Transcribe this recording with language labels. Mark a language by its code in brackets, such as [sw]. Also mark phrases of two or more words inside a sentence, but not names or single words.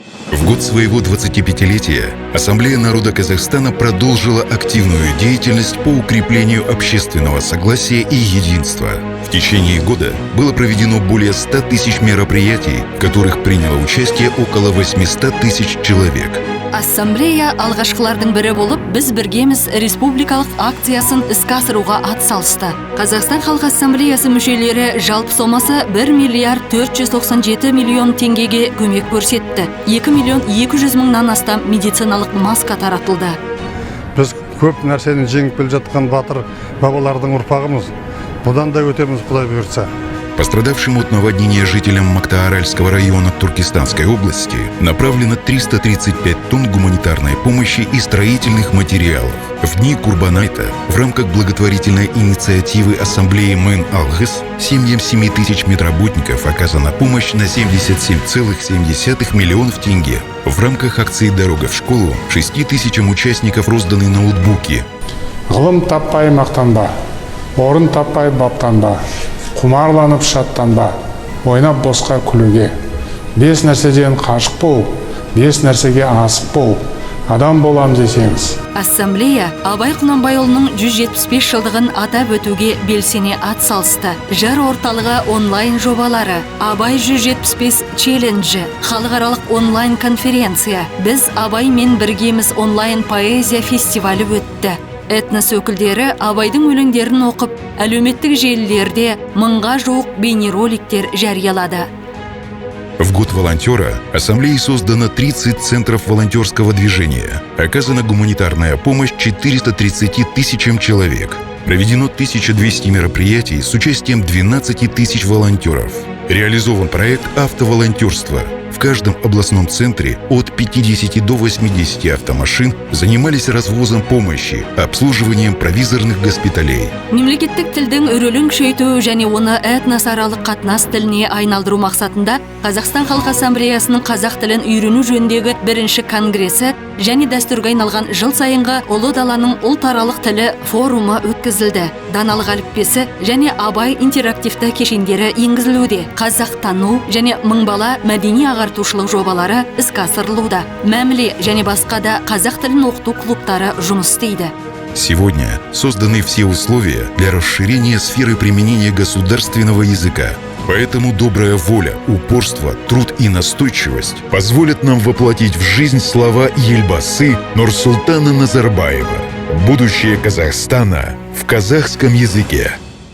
[ru] В год своего 25-летия Ассамблея народа Казахстана продолжила активную деятельность по укреплению общественного согласия и единства. В течение года было проведено более 100 тысяч мероприятий, в которых приняло участие около 800 тысяч человек. [kk] Ассамблея алғашқылардың бірі болып, біз біргеміз республикалық акциясын іске асыруға атсалысты. Қазақстан Халық Ассамблеясы мүшелері жалпы сомасы 1 миллиард 497 миллион теңгеге көмек көрсетті. 2 миллион 200 мыңнан астам медициналық маска таратылды. Біз көп нәрсені жеңіп келе жатқан батыр бабалардың ұрпағымыз. Бұдан да өтеміз, Құдай бұйыртса. [ru] Пострадавшим от наводнения жителям Мактааральского района Туркестанской области направлено 335 тонн гуманитарной помощи и строительных материалов. В дни Курбанайта в рамках благотворительной инициативы Ассамблеи Мэн Алгыс семьям 7 тысяч медработников оказана помощь на 77,7 миллионов тенге. В рамках акции «Дорога в школу» 6 тысячам участников розданы ноутбуки. [kk] Ғылым таппай мақтанба, орын таппай баптанба. Құмарланып шаттанба, ойнап босқа күлуге. 5 нәрседен қашық бол, 5 нәрсеге асық бол, адам болам десеңіз. Ассамблея Абай Құнанбайұлының 175 жылдығын атап өтуге белсене атсалысты. Жыр орталығы онлайн жобалары, Абай 175 челленджі, халықаралық онлайн конференция, біз Абаймен біргеміз онлайн поэзия фестивалі өтті. Этнос өкілдері Абайдың өлеңдерін оқып, әлеуметтік желілерде 1000-ға жуық бейнероликтер жариялады. [ru] В год волонтера Ассамблеей создано 30 центров волонтерского движения. Оказана гуманитарная помощь 430 тысячам человек. Проведено 1200 мероприятий с участием 12 тысяч волонтеров. Реализован проект автоволонтерства. В каждом областном центре от 50 до 80 автомашин занимались развозом помощи, обслуживанием провизорных госпиталей. [kk] Мемлекеттік тілдің өрелін күшейту және оны этносаралық қатынас тіліне айналдыру мақсатында Қазақстан Халық Ассамблеясының қазақ тілін үйрену жөніндегі бірінші конгресі және дәстүрге айналған жыл сайынғы Ұлы даланың ұлтаралық тілі форумы өткізілді. Даналық әліппесі және Абай интерактивті кешендері енгізілуде. Қазақтану және мың бала мәдени ағартушылық жобалары іске асырылуда. Мәміле және басқа да қазақ тілін оқыту клубтары жұмыс істейді. [ru] Сегодня созданы все условия для расширения сферы применения государственного языка. Поэтому добрая воля, упорство, труд и настойчивость позволят нам воплотить в жизнь слова Елбасы Нурсултана Назарбаева. Будущее Казахстана в казахском языке.